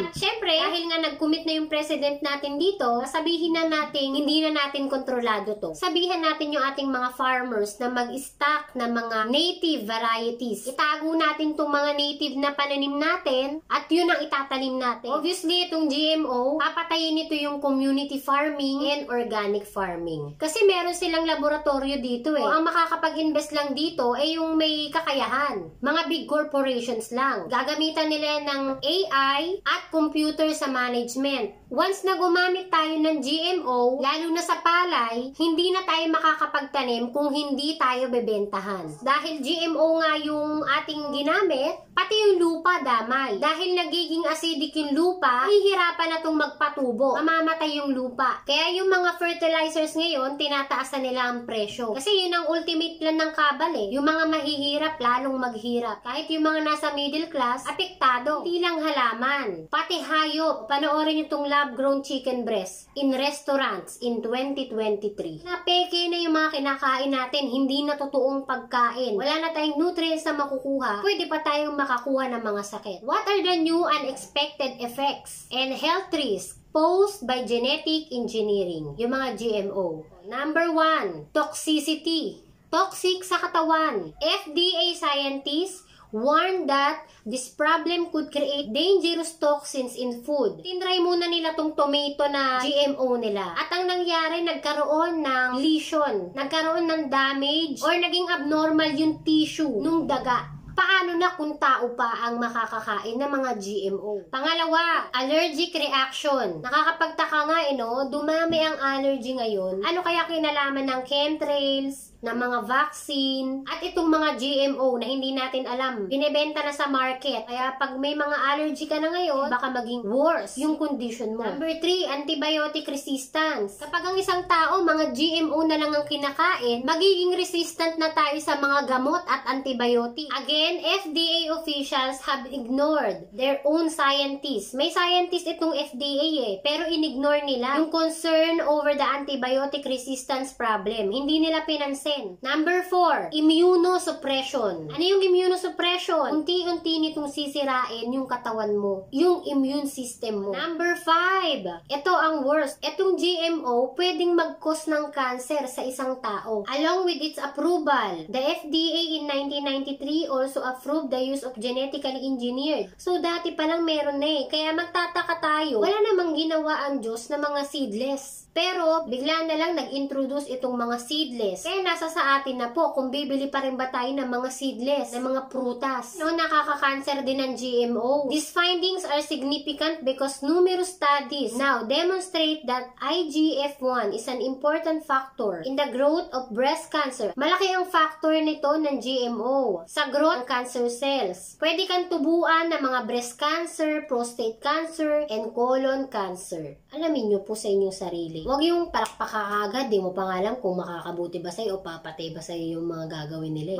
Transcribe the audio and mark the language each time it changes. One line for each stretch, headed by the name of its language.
Filipino: At syempre, dahil nga nag-commit na yung president natin dito, sabihin na natin, hindi na natin kontrolado to. Sabihin natin yung ating mga farmers na mag-stock na mga native varieties. Itago natin itong mga native na pananim natin at yun ang itatanim natin. Obviously, itong GMO, papatayin nito yung
English: community farming and organic farming.
Filipino: Kasi meron silang laboratorio dito O ang makakapag-invest lang dito ay yung may kakayahan. Mga big corporations lang. Gagamitan nila ng AI at computer sa management. Once na gumamit tayo ng GMO, lalo na sa palay, hindi na tayo makakapagtanim kung hindi tayo bebentahan. Dahil GMO nga yung ating ginamit, pati yung lupa damay. Dahil nagiging acidic yung lupa, hihirapan na itong magpatubo. Mamamatay yung lupa. Kaya yung mga fertilizers ngayon, tinataas na nila ang presyo. Kasi yun ang ultimate plan ng kabal Yung mga mahihirap, lalong maghirap. Kahit yung mga nasa middle class, apektado. Hindi lang halaman. Pati hayop.
English: Panoorin itong lab-grown chicken breast in restaurants in 2023.
Filipino: Napeke na yung mga kinakain natin, hindi na totoong pagkain. Wala na tayong nutrients na makukuha. Pwede pa tayong makakuha ng mga sakit.
English: What are the new unexpected effects and health risks posed by genetic engineering?
Filipino: Yung mga GMO. Number 1, toxicity. Toxic sa katawan.
English: FDA scientists warned that this problem could create dangerous toxins in food.
Filipino: Tinry muna nila tong tomato na GMO nila. At ang nangyari, nagkaroon ng lesion, nagkaroon ng damage, or naging abnormal yung tissue nung daga. Paano na kung tao pa ang makakakain ng mga GMO? Pangalawa, allergic reaction. Nakakapagtaka nga dumami ang allergy ngayon. Ano kaya kinalaman ng chemtrails, na mga vaccine, at itong mga GMO na hindi natin alam. Binebenta na sa market. Kaya pag may mga allergy ka na ngayon, baka maging worse yung condition mo. Number 3, antibiotic resistance. Kapag ang isang tao, mga GMO na lang ang kinakain, magiging resistant na tayo sa mga gamot at antibiotic.
English: Again, FDA officials have ignored their own scientists.
Filipino: May scientist itong FDA pero inignore nila yung
English: concern over the antibiotic resistance problem.
Filipino: Hindi nila pinansin. Number 4, immunosuppression. Ano yung immunosuppression? Unti-unti nitong sisirain yung katawan mo, yung immune system mo. Number 5, ito ang worst. Itong GMO pwedeng mag-cause ng cancer sa isang tao.
English: Along with its approval, the FDA in 1993 also approved the use of genetically engineered.
Filipino: So dati palang meron na eh. Kaya magtataka tayo, wala namang ginawa ang Diyos na mga seedless. Pero, bigla na lang nag-introduce itong mga seedless. Kaya nasa sa atin na po kung bibili pa rin ba tayo ng mga seedless, ng mga prutas. No, nakaka-cancer din ng GMO.
English: These findings are significant because numerous studies now demonstrate that IGF-1 is an important factor in the growth of breast cancer.
Filipino: Malaki ang factor nito ng GMO sa growth ng cancer cells. Pwede kang tubuan ng mga breast cancer,
English: prostate cancer, and colon cancer.
Filipino: Alamin nyo po sa inyong sarili. Huwag yung palakpak agad, di mo pa nga alam kung makakabuti ba sa'yo o papatay ba sa'yo yung mga gagawin nila.